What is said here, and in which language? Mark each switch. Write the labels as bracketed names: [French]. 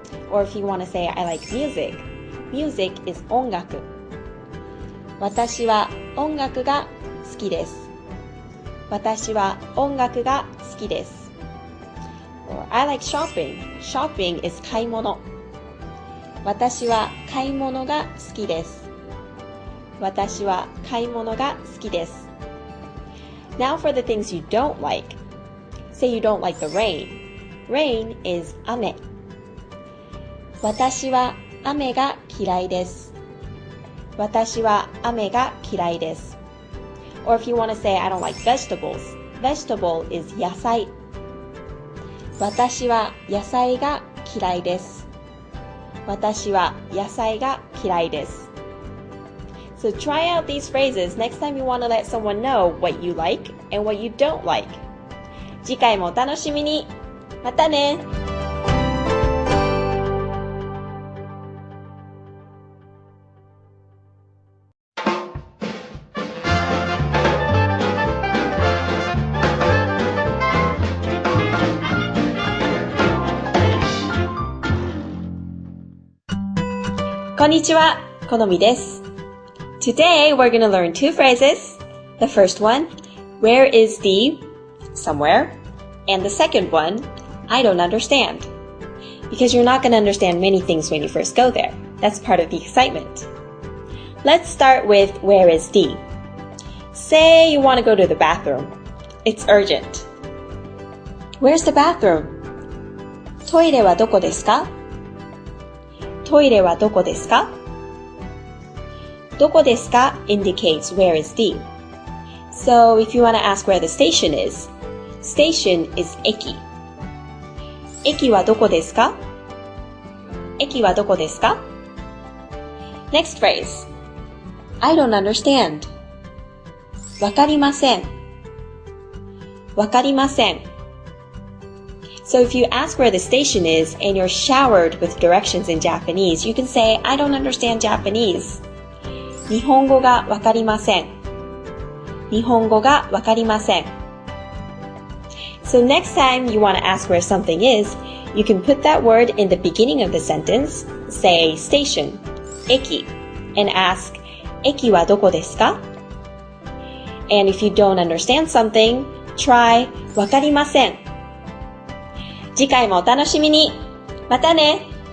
[English] Or if you want to say I like music, music is [Japanese] 音楽。私は音楽が好きです。私は音楽が好きです。 [English] Or I like shopping. Shopping is [Japanese] 買い物。私は買い物が好きです。私は買い物が好きです。 [English] Now for the things you don't like. Say you don't like the rain. Rain is [Japanese] 雨。私は雨が嫌いです。私は雨が嫌いです。 [English] Or if you want to say I don't like vegetables. Vegetable is [Japanese] 野菜。私は野菜が嫌いです。私は野菜が嫌いです。 [English] So try out these phrases next time you want to let someone know what you like and what you don't like. [Japanese] 次回もお楽しみに。またね。こんにちは、このみです。 [English] Today, we're going to learn two phrases. The first one, where is the somewhere? And the second one, I don't understand. Because you're not going to understand many things when you first go there. That's part of the excitement. Let's start with where is the. Say you want to go to the bathroom. It's urgent. Where's the bathroom? [Japanese] トイレはどこですか？トイレはどこですか？どこですか [English] indicates where is the. So if you want to ask where the station is, station is [Japanese] 駅。駅はどこですか？駅はどこですか？ [English] Next phrase. I don't understand. [Japanese] わかりません。わかりません。 [English] So if you ask where the station is and you're showered with directions in Japanese, you can say, I don't understand Japanese. [Japanese] 日本語がわかりません。日本語がわかりません。 [English] So next time you want to ask where something is, you can put that word in the beginning of the sentence, say station, [Japanese] 駅, [English] and ask, [Japanese] 駅はどこですか? [English] And if you don't understand something, try, [Japanese] わかりません。次回もお楽しみに。またね。